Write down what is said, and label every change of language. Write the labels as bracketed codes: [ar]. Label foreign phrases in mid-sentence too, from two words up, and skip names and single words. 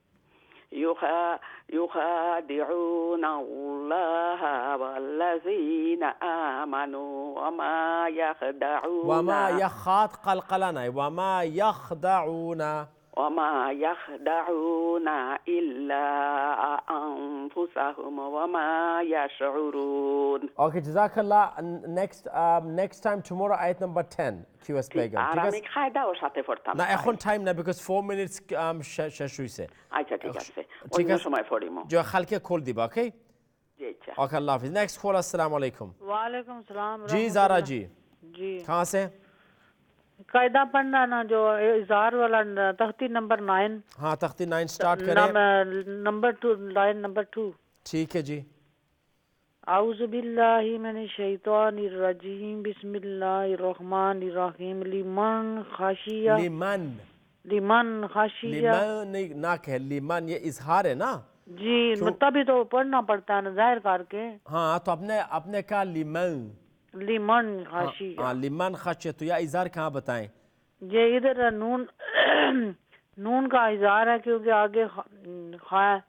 [ar] يخادعون الله والذين آمنوا وما يخدعون إلا أنفسهم وما يشعرون. Okay, Jazakallah. [en] Next time tomorrow, ayat number 10, QS Begum. [syl] আরামিক খায়দা ও সাতে ফর্তাম. Na ekhon time na because 4 minutes shesh hoise. আচ্ছা ঠিক আছে। অন্য সময় ফড়িমো. Jo khalke call diba, okay? [hi] जी अच्छा. [en] Okay, [ar] الله حافظ. [en] Next call, [ar] السلام عليكم. و عليكم سلام. [hi] जी ज़ारा जी. जी कहाँ से? कायदा पढ़ना ना जो इज़ार वाला तख्ती नंबर 9. हाँ, तख्ती 9 स्टार्ट करें. नंबर 2 लाइन नंबर 2. ठीक है जी. [ar] أعوذ بالله من الشيطان الرجيم بسم الله الرحمن الرحيم لمن خشي لمن [hi] नहीं ना कह लिमन, ये इजहार है ना जी, तभी तो पढ़ना पड़ता है ना जाहिर करके. हाँ, तो अपने कहा [ar] لمن خشي. [hi] हाँ, [ar] لمن خشي. [hi] तो या इजहार कहाँ बताएं? ये इधर नून का इजहार है क्योंकि आगे खा है.